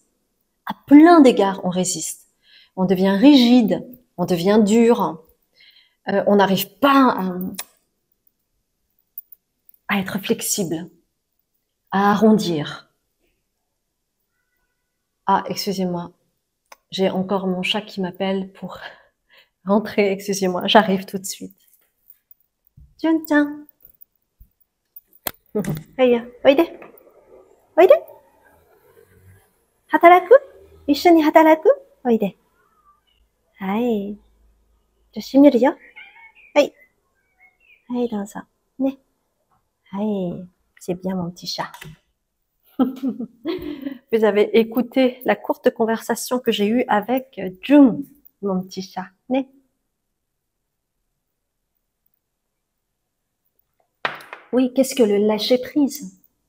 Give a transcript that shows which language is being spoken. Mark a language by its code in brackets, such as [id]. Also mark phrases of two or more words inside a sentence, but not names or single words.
[fr] À plein d'égards, on résiste. On devient rigide, on devient dur, on n'arrive pas à être flexible, à arrondir. Ah, excusez-moi, j'ai encore mon chat qui m'appelle pour rentrer, excusez-moi, j'arrive tout de suite. [ja] ジュンちゃん。ヘイ、おいで. おいで。働く? 一緒に働く? Oide. はい。じゃ、閉めるよ。はい。はい、どうぞ。ね。 [fr] はい。C'est bien mon petit chat. Vous avez écouté la courte conversation que j'ai eue avec Jung, mon petit chat. Né. Oui, qu'est-ce que le lâcher-prise?